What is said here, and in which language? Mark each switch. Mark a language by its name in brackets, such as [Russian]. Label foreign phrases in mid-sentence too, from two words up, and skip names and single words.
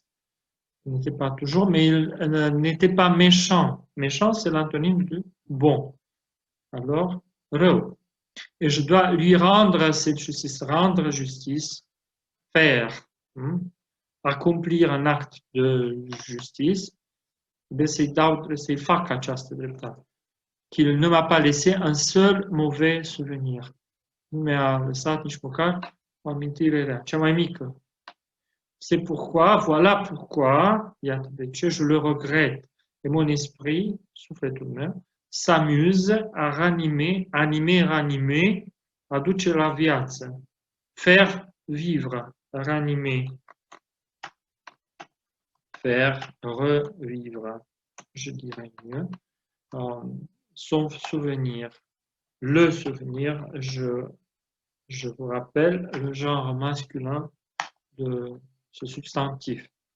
[French] Il n'était pas toujours, mais il n'était pas méchant. Méchant, c'est l'antonyme de bon. Alors, rău. Et je dois lui rendre cette justice, rendre justice, faire, accomplir un acte de justice, [Romanian] să-i fac această dreptate. [French] Qu'il ne m'a pas laissé un seul mauvais souvenir. [Romanian] Nu mi-a lăsat nici măcar o amintire rea, cea mai mică. [French] C'est pourquoi, voilà pourquoi, [Romanian] iată de ce, [French] je le regrette. Et mon esprit, [Romanian] sufletul meu, [French] s'amuse à ranimer, [Romanian] aduce la viață. [French] Faire vivre, ranimer. Faire revivre, je dirais mieux. Son souvenir. Le souvenir, je vous rappelle le genre masculin de ce substantif.